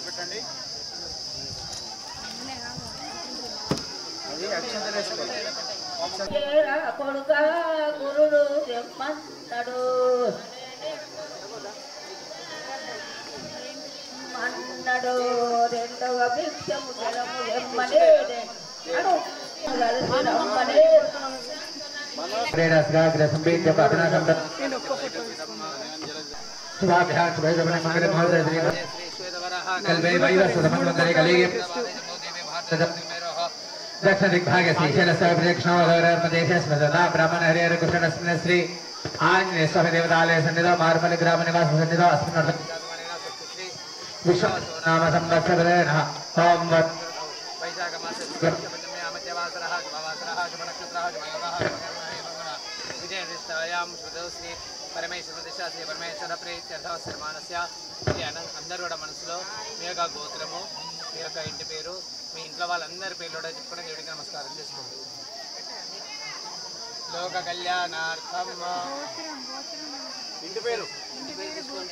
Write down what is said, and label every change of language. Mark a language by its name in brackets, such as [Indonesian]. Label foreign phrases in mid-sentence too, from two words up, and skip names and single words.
[Telugu] కొడుక గురుడు తెమ్మన్నాడు అన్నాడు రెండవ భిక్షము జలము తెమ్మనే రమ్మనే [Sanskrit] दक्षिण दिग्भागे श्रीशैलदेशदा ब्राह्मण हरिहर कृष्ण श्री आंजनेय स्वामी देवतालय सन्निधौ मार्मल ग्राम निवास सन्निधौ अस्मिन् विश्व नाम संवत्सरेण ओम वत् वैशाख मासे पंचमी अमत्यवासरः शुभवासरः शुभनक्षत्रः शुभयोगः विजय निष्ठायां श्रुतौ श्री परमेश्वर प्रतिष्ठा శ్రీ పరమేశ్వర ప్రీత్యర్థవసరమానస్య [Telugu] ఇది అందరూ కూడా మనసులో మీ యొక్క గోత్రము మీ యొక్క ఇంటి పేరు మీ ఇంట్లో వాళ్ళందరి పేర్లు కూడా చెప్పుకొని దేవుడికి నమస్కారం చేసుకోండి. లోక కళ్యాణార్థం ఇంటి పేరు తీసుకోండి.